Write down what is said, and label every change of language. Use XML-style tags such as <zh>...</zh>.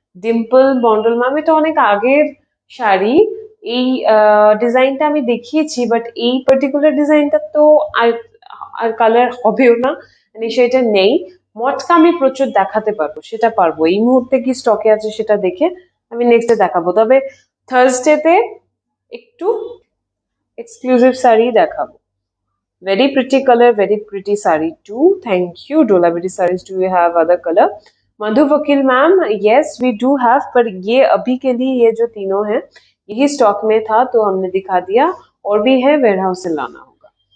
<bn>Dimple Mondal ma'am, এটা অনেক আগের শাড়ি, এই ডিজাইনটা আমি দেখিয়েছি, বাট এই পার্টিকুলার ডিজাইনটা তো আর আর কালার হবেও না, মানে সেটা নেই। মটকা আমি প্রচুর দেখাতে পারবো, সেটা পারবো। এই মুহূর্তে কি স্টকে আছে সেটা দেখে আমি নেক্সট ডে দেখাবো, তবে থার্সডেতে একটু এক্সক্লুসিভ শাড়ি দেখাবো।</bn> <en>Very pretty color, very pretty sari too. Thank you. Dolabiri sarees, do you have other color?</en> <hi>Madhu Vakil ma'am,</hi> <en>yes we do have,</en> <hi>पर ये अभी के लिए ये जो तीनों हैं यही स्टॉक में था तो हमने दिखा दिया, और भी है वेयर हाउस से लाना होगा।</hi>